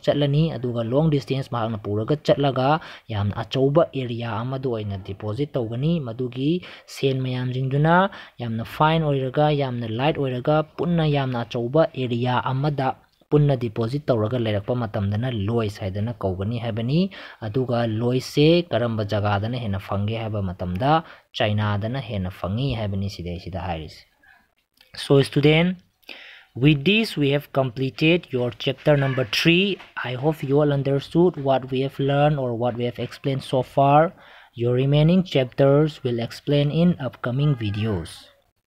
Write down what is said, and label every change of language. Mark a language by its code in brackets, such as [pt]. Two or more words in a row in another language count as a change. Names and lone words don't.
[mni] ꯆꯠꯂꯅꯤ ꯑꯗꯨꯒ [en] long distance [mni] ꯃꯍꯥꯛꯅ ꯄꯨꯔꯒ ꯆꯠꯂꯒ ꯌꯥꯝꯅ ꯑꯆꯧꯕ ꯑꯦꯔꯤꯌꯥ ꯑꯃꯗ ꯑꯣꯏꯅ ꯗꯤꯄꯣꯖꯤꯠ ꯇꯧꯒꯅꯤ ꯃꯗꯨꯒꯤ ꯁꯦꯟ ꯃꯌꯥꯝꯁꯤꯡꯗꯨꯅ ꯌꯥꯝꯅ ꯐꯥꯏꯟ ꯑꯣꯏꯔꯒ ꯌꯥꯝꯅ ꯂꯥꯏꯠ ꯑꯣꯏꯔga ꯄꯨꯟꯅ ꯌꯥꯝꯅ ꯑꯆꯧꯕ ꯑꯦꯔꯤꯌꯥ ꯑꯃꯗ ꯄꯨꯟꯅ ꯗꯤꯄꯣꯖꯤꯠ ꯇꯧꯔꯒ ꯂꯩꯔꯛꯄ ꯃꯇꯝꯗꯅ ꯂꯣꯏꯁ ꯍꯥꯏꯗꯅ ꯀꯧꯒꯅꯤ ꯍꯥꯏꯕꯅꯤ ꯑꯗꯨꯒ ꯂꯣꯏꯁꯁꯦ ꯀꯔꯝꯕ ꯖꯒꯥꯗꯅ ꯍꯦꯟꯅ ꯐꯪꯒꯦ ꯍꯥꯏꯕ ꯃꯇꯝꯗ ꯆꯥꯏꯅꯥꯗꯅ ꯍꯦꯟꯅ ꯐꯪꯉꯤ ꯍꯥꯏꯕꯅꯤ ꯁꯤꯗꯩꯁꯤꯗ ꯍꯥꯏꯔꯤꯁꯦ. [en] So student, with this we have completed your chapter number 3. I hope you all understood what we have learned or what we have explained so far. Your remaining chapters will explain in upcoming videos.